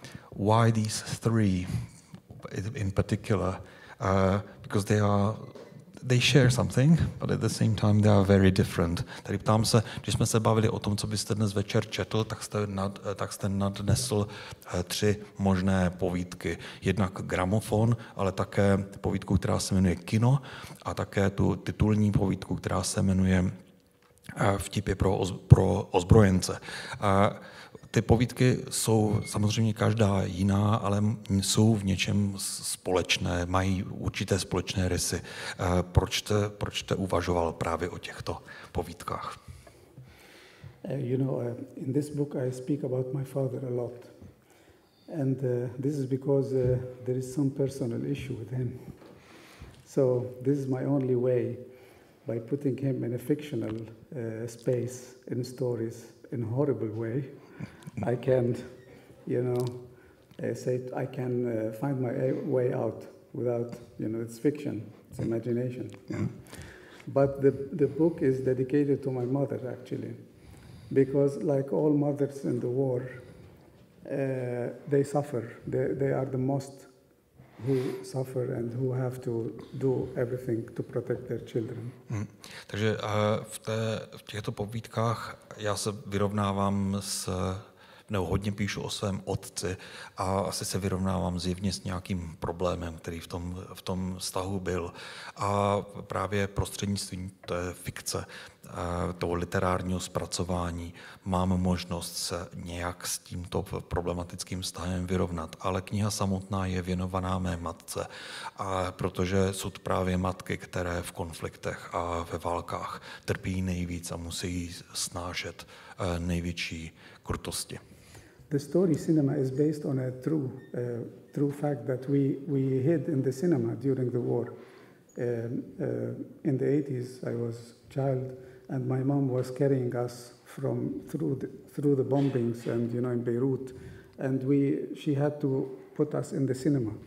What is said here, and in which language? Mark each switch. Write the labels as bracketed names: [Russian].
[English] Why these three in particular? Because they share something, but at the same time they are very different. [Czech] Tady ptám se, když jsme se bavili o tom, co byste dnes večer četl, tak jste nadnesl 3 možné povídky. Jednak gramofon, ale také povídku, která se jmenuje Kino, a také tu titulní povídku, která se jmenuje Vtipy pro ozbrojence. Ty povídky jsou samozřejmě každá jiná, ale jsou v něčem společné, mají určité společné rysy. Proč jste uvažoval právě o těchto povídkách? [English] In this book I speak about my father a lot. And this is because there is some personal issue with him. So this is my only way, by putting him in a fictional space, in stories, in a horrible way, I can, I can find my way out without, it's fiction, it's imagination. But the book is dedicated to my mother, actually, because like all mothers in the war, they suffer. They are the most who suffer and who have to do everything to protect their children. [Czech] Takže v těchto povídkách já se vyrovnávám hodně píšu o svém otci a asi se vyrovnávám zjevně s nějakým problémem, který v tom vztahu byl. A právě prostřednictvím té fikce, toho literárního zpracování mám možnost se nějak s tímto problematickým vztahem vyrovnat. Ale kniha samotná je věnovaná mé matce, protože jsou to právě matky, které v konfliktech a ve válkách trpí nejvíc a musí snášet největší krutosti. [English] The story cinema is based on a true fact that we hid in the cinema during the war. In the 80s, I was a child, and my mom was carrying us through the bombings and in Bejrútu, and she had to put us in the cinema.